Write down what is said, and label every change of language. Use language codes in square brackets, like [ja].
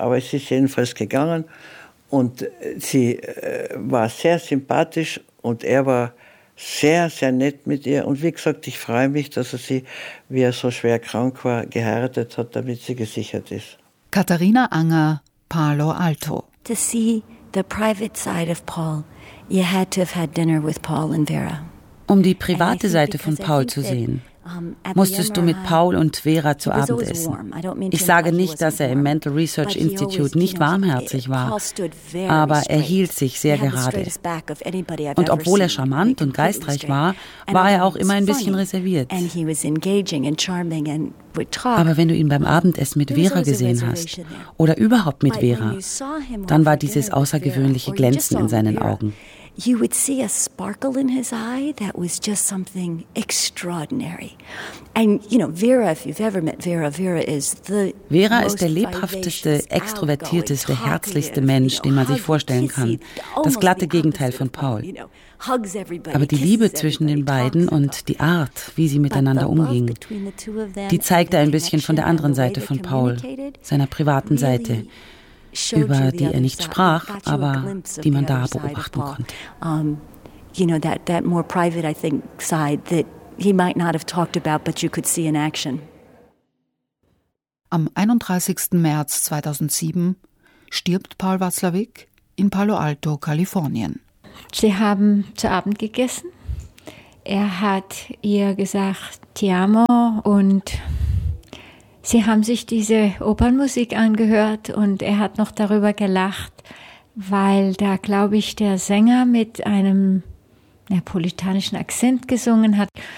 [de] Aber es ist jedenfalls gegangen. Und sie war sehr sympathisch und er war sehr, sehr nett mit ihr. Und wie gesagt, ich freue mich, dass er sie, wie er so schwer krank war, geheiratet hat, damit sie gesichert ist. Katharina Anger, Palo Alto. [en] To see the private side of Paul, you had to have had dinner with Paul and Vera. [de] Um die private Seite von Paul zu sehen, musstest du mit Paul und Vera zu Abend essen. Ich sage nicht, dass er im Mental Research Institute nicht warmherzig war, aber er hielt sich sehr gerade. Und obwohl er charmant und geistreich war, war er auch immer ein bisschen reserviert. Aber wenn du ihn beim Abendessen mit Vera gesehen hast oder überhaupt mit Vera, dann war dieses außergewöhnliche Glänzen in seinen Augen. [en] You would see a sparkle in his eye that was just something extraordinary. And you know, Vera, if you've ever met Vera, [de] Vera ist der lebhafteste, extrovertierteste, herzlichste Mensch, den man sich vorstellen kann. Das glatte Gegenteil von Paul. Aber die Liebe zwischen den beiden und die Art, wie sie miteinander umging, die zeigte ein bisschen von der anderen Seite von Paul, seiner privaten Seite. über die er nicht sprach, aber die man da beobachten konnte. [en] You know, that more private, I think, side that he might not have talked about, but you could see in action. [de] Am 31. März 2007 stirbt Paul Watzlawick in Palo Alto, Kalifornien. Sie haben zu Abend gegessen. Er hat ihr gesagt, [it] ti amo, [de] und sie haben sich diese Opernmusik angehört und er hat noch darüber gelacht, weil da, glaube ich, der Sänger mit einem neapolitanischen Akzent gesungen hat.